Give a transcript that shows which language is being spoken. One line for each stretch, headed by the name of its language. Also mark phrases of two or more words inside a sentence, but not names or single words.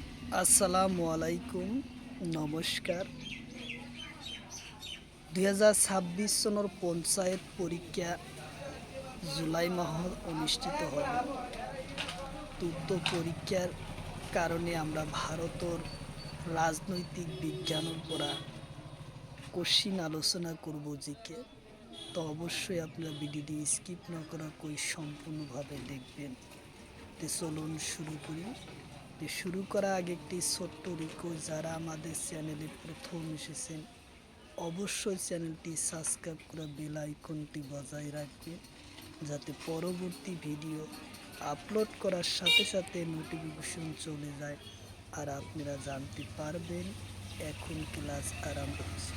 Arabic: السلام عليكم, নমস্কার।
Assamese: 2026 চনৰ পঞ্চায়ত পৰীক্ষা জুলাই মাহত অনুষ্ঠিত হ'ব। উক্ত পৰীক্ষাৰ কাৰণে
Bangla: আমরা ভারতের রাজনৈতিক বিজ্ঞানের পৰা কোশ্চিন আলোচনা করব জিকে। তো অবশ্যই আপনারা ভিডিওটি স্কিপ না করাকৈ সম্পূর্ণভাবে দেখবেন। তো চলুন শুরু করি। শুরু করার আগে একটি ছোট্ট রিকোয়েস্ট, যারা আমাদের চ্যানেলে প্রথম এসেছেন অবশ্যই চ্যানেলটি সাবস্ক্রাইব করে
English: bell iconটি
Bangla: বজায় রাখবেন, যাতে পরবর্তী ভিডিও আপলোড করার সাথে সাথে নোটিফিকেশন চলে যায় আর আপনারা জানতে পারবেন এখন ক্লাস আরম্ভ হচ্ছে।